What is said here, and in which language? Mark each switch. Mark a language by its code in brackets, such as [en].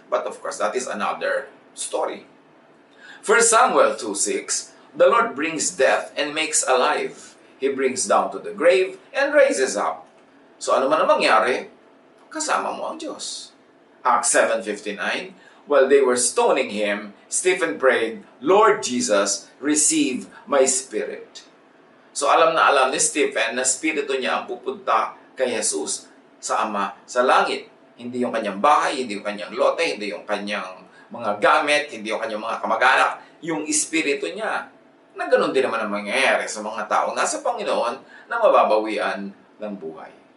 [en] But of course, that is another story. 1 Samuel 2:6, the Lord brings death and makes alive. He brings down to the grave and raises up. [tl] So ano man ang mangyari, kasama mo ang Diyos. [en] Acts 7:59, while they were stoning him, Stephen prayed, Lord Jesus, receive my spirit. [tl] So alam na alam ni Stephen na spirito niya ang pupunta kay Jesus sa Ama sa langit. Hindi yung kanyang bahay, hindi yung kanyang lote, hindi yung kanyang mga gamit, hindi yung kanyang mga kamag-anak. Yung espiritu niya, na ganun din naman ang mangyayari sa mga taong nasa Panginoon na mababawian ng buhay.